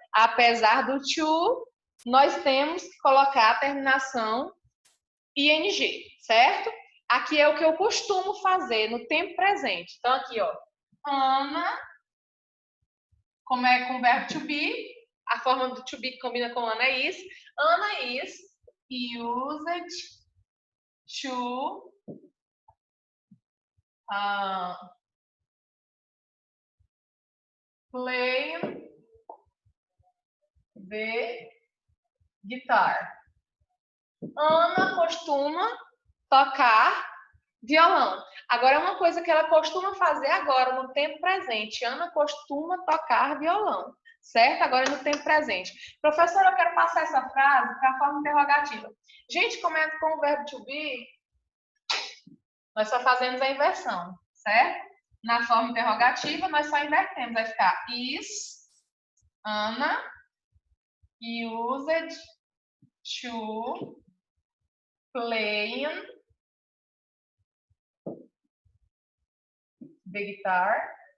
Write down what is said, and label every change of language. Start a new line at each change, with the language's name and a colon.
Portuguese: Apesar do to, nós temos que colocar a terminação ing, certo? Aqui é o que eu costumo fazer no tempo presente. Então, aqui, ó. Ana, como é com o verbo to be, a forma do to be que combina com Ana é is.
English: Ana is used to play the guitar.
Portuguese: Ana costuma tocar violão. Agora, uma coisa que ela costuma fazer agora, no tempo presente. Ana costuma tocar violão, certo? Agora, no tempo presente. Professora, eu quero passar essa frase para a forma interrogativa. Gente, comenta com o verbo to be. Nós só fazemos a inversão, certo? Na forma interrogativa, nós só invertemos. Vai ficar
English: is Ana used to play the guitar.